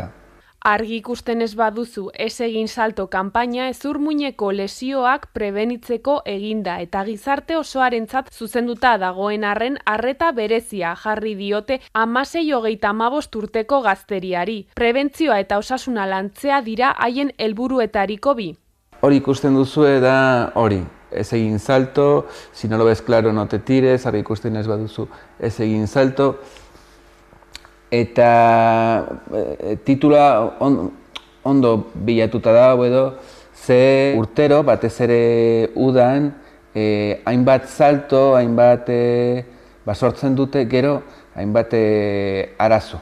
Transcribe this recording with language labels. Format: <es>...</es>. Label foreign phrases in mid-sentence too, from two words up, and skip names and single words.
<eu>Argi ikusten ez baduzu ez egin salto kanpaina hezurmuineko lesioak prebenitzeko eginda eta gizarte osoarentzat zuzenduta dagoen arren arreta berezia jarri diote 16-35 urteko gazteriari. Prebentzioa eta osasuna lantzea dira haien helburuetariko bi. Hori ikusten duzue da hori. Ez egin salto,</eu> <es>si no lo ves claro no te tires,</es> <eu>argi ikusten ez baduzu ez egin salto. Eta titula ondo bilatuta da, ze urtero, batez ere udan, hainbat salto, hainbat sortzen dute gero, hainbat arazo.</eu>